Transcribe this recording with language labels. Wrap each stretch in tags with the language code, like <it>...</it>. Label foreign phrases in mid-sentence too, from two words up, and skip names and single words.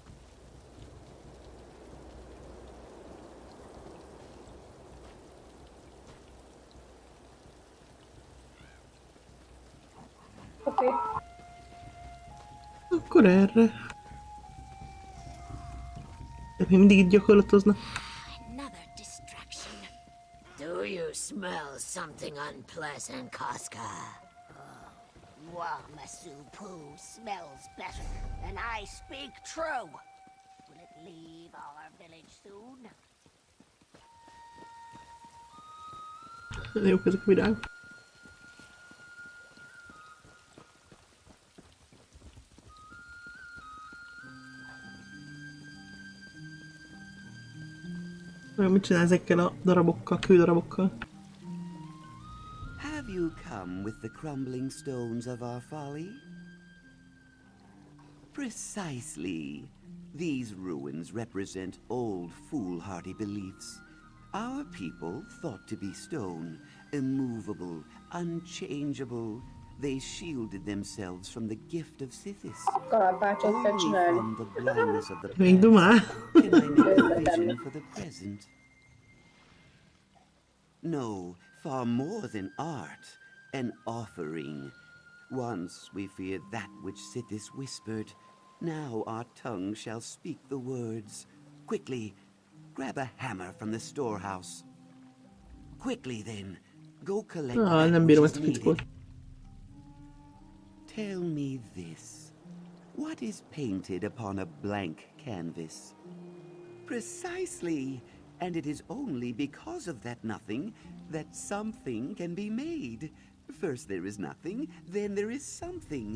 <hu>Oké. Akkor erre. De még mindig itt gyakorlatoznak.</hu> <en>Another distraction. Do you smell something unpleasant, Casca? Wamasu Poo smells better, and I speak true. Will it leave our village soon?</en> <hu>Jók ezek a virágok. Mit csinál ezekkel a darabokkal, kődarabokkal?</hu> <en>Have you come with the crumbling stones of our folly? Precisely. These ruins represent old foolhardy beliefs. Our people thought to be stone, immovable, unchangeable. They shielded themselves from the gift of Sithis.</en> <hu>Kalapácsot kell</hu> <en>Only</en> <hu>csinálni.</hu> <en>from the blindness of the</en> <hu>Még dumál.</hu> <en>past can I make a vision for the present. No, far more than art, an offering. Once we feared that which Sithis whispered. Now our tongue shall speak the words. Quickly, grab a hammer from the storehouse. Quickly then, go collect that</en> <hu>Nem</hu> <en>which</en> <hu>bírom</hu> <en>is</en> <hu>ezt a</hu> <en>needed.</en> <hu>fickót.</hu> <en>Tell me this. What is painted upon a blank canvas? Precisely. And it is only because of that nothing that something can be made. First there is nothing, then there is something.</en>